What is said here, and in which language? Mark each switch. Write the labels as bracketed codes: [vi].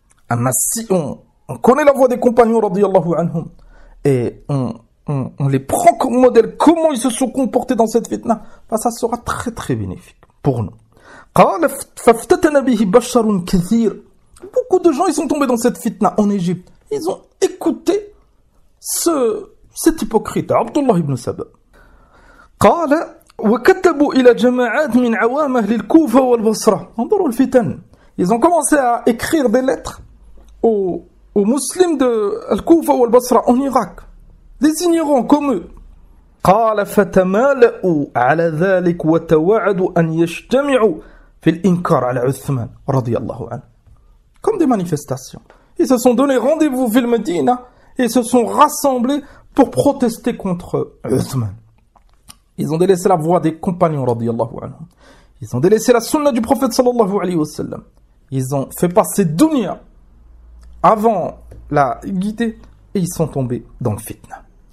[fr] Mais si on connaît la voix des compagnons, radiyallahu anhum, et on les prend comme modèle, comment ils se sont comportés dans cette fitna, ça sera très très bénéfique pour nous. [ar] قال فافتتن به بشر كثير. [fr] Beaucoup de gens, ils sont tombés dans cette fitna en Égypte. Ils ont écouté cet hypocrite, Abdullah ibn Saba. [ar] قال وكتبوا الى جماعات من عوامه للكوفه والبصره. انظروا الفتن. [fr] Ils ont commencé à écrire des lettres aux musulmans de Al-Kufa ou Al-Basra en Irak, des ignorants comme eux. [ar] قال فتمالؤوا على ذلك وتوعدوا ان يجتمعوا في الانكار على عثمان رضي الله عنه. [fr] Comme des manifestations. Ils se sont donné rendez-vous ville Médina et se sont rassemblés pour protester contre Uthman. Ils ont délaissé la voix des compagnons, radiyallahu anhu. Ils ont délaissé la sunna du prophète, sallallahu alayhi wa sallam. Ils ont fait passer dunya avant la guidée, et ils sont tombés dans le fitna.